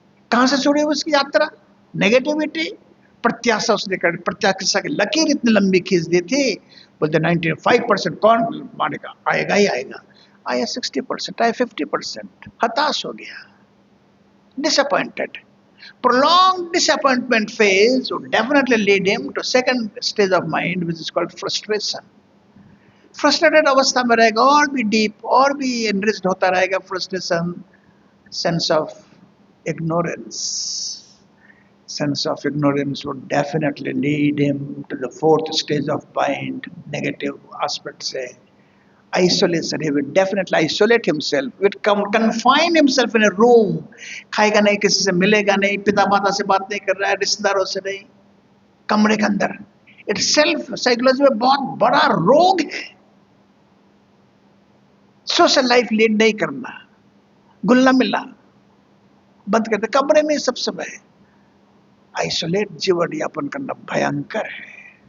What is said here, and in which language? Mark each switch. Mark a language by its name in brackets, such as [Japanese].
[Hindi] कहां से शुरू हुई उसकी यात्रा? नेगेटिविटी, प्रत्याशा उसने कर, प्रत्याशा की लकीर इतनी लंबी खींच दी थी, बोलते 95% कौन मानेगा, आएगा ही आएगा, आया 60%, आया 50%, हताश हो गया, disappointed. [English] Prolonged disappointment phase would definitely lead him to second stage of mind, which is called frustration. [Hindi] Frustrated अवस्था में रहेगा, और भी डीप, और भी एनरिच्ड होता रहेगा frustration, [English] Sense of ignorance. Sense of ignorance would definitely lead him to the fourth stage of mind, negative aspect say. Isolation, he would definitely isolate himself, would confine himself in a room. [Hindi] खाएगा नहीं, किसी से मिलेगा नहीं, पिता माता से बात नहीं कर रहा है, रिश्तेदारों से नहीं, कमरे के अंदर. इटसेल्फ साइकोलॉजी में बहुत बड़ा रोग है. [English] social life lead [Hindi] नहीं करना, गुल्ला मिला बंद करते, कमरे में सब समय आइसोलेट जीवन यापन करना भयंकर है.